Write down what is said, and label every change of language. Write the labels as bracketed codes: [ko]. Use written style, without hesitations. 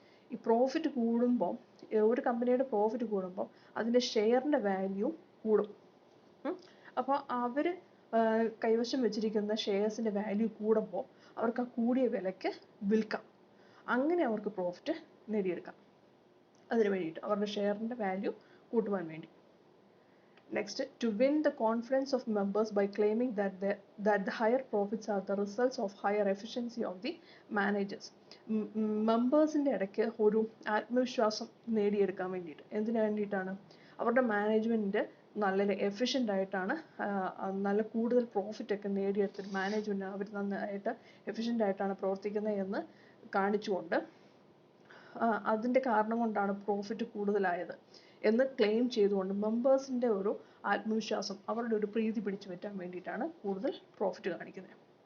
[ml] ഈ പ്രോഫിറ്റ് കൂടുമ്പോൾ, ഒരു കമ്പനിയുടെ പ്രോഫിറ്റ് കൂടുമ്പോൾ അതിൻ്റെ ഷെയറിൻ്റെ വാല്യൂ കൂടും. അപ്പോൾ അവർ കൈവശം വെച്ചിരിക്കുന്ന ഷെയർസിൻ്റെ വാല്യൂ കൂടുമ്പോൾ അവർക്ക് ആ കൂടിയ വിലയ്ക്ക് വിൽക്കാം. അങ്ങനെ അവർക്ക് പ്രോഫിറ്റ് നേടിയെടുക്കാം. അതിന് വേണ്ടിയിട്ട് അവരുടെ ഷെയറിൻ്റെ വാല്യൂ കൂട്ടുവാൻ വേണ്ടി. [en] Next, to win the confidence of members by claiming that the higher profits are the results of higher efficiency of the managers. [ml] മെമ്പേഴ്സിൻ്റെ ഇടയ്ക്ക് ഒരു ആത്മവിശ്വാസം നേടിയെടുക്കാൻ വേണ്ടിയിട്ട്. എന്തിനു വേണ്ടിയിട്ടാണ്? അവരുടെ മാനേജ്മെൻറ്റ് നല്ല എഫിഷ്യൻ്റ് ആയിട്ടാണ്, നല്ല കൂടുതൽ പ്രോഫിറ്റ് ഒക്കെ നേടിയെടുത്തിട്ട് മാനേജ്മെൻറ്റ് അവർ നന്നായിട്ട് എഫിഷ്യൻ്റ് ആയിട്ടാണ് പ്രവർത്തിക്കുന്നത് എന്ന് കാണിച്ചുകൊണ്ട് അതിൻ്റെ കാരണം കൊണ്ടാണ് പ്രോഫിറ്റ് കൂടുതലായത് എന്ന് ക്ലെയിം ചെയ്തുകൊണ്ട് മെമ്പേഴ്സിൻ്റെ ഒരു ആത്മവിശ്വാസം, അവരുടെ ഒരു പ്രീതി പിടിച്ചു പറ്റാൻ വേണ്ടിയിട്ടാണ് കൂടുതൽ പ്രോഫിറ്റ് കാണിക്കുന്നത്.